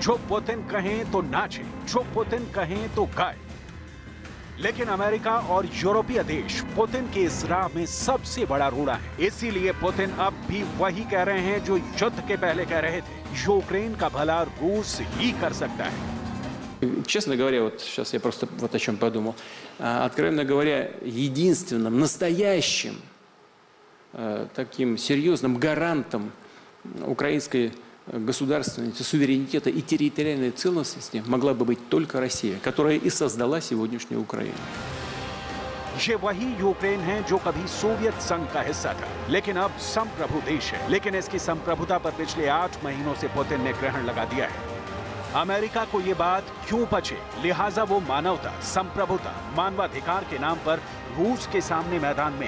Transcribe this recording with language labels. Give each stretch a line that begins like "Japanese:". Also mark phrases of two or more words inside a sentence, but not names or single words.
Hindi: जो पुतिन कहें तो नाचे, जो पुतिन कहें तो गाए। लेकिन अमेरिका और यूरोपीय देश पुतिन के इस राह में सबसे बड़ा रोड़ा है। इसीलिए पुतिन अब भी वही कह रहे हैं जो युद्ध के पहले कह रहे थे, यूक्रेन का भला रूस ही कर सकता है।
Russian: Честно говоря, вот сейчас я просто вот о чем подумал. Откровенно говоря, единственным настоящим таким серьезным гарантом украинской государственности, суверенитета и территориальной целостности могла бы быть только Россия, которая и создала сегодняшнюю Украину.
Hindi: ये वही यूक्रेन है जो कभी सोवियत संघ का हिस्सा था, लेकिन अब संप्रभु देश है। लेकिन इसकी संप्रभुता पर पिछले 8 महीनों से पुतिन ने ग्रहण लगा दिया है। अमेरिका को ये बात क्यों पचे, लिहाजा वो मानवता, संप्रभुता, मानवाधिकार के नाम पर रूस के सामने मैदान में है।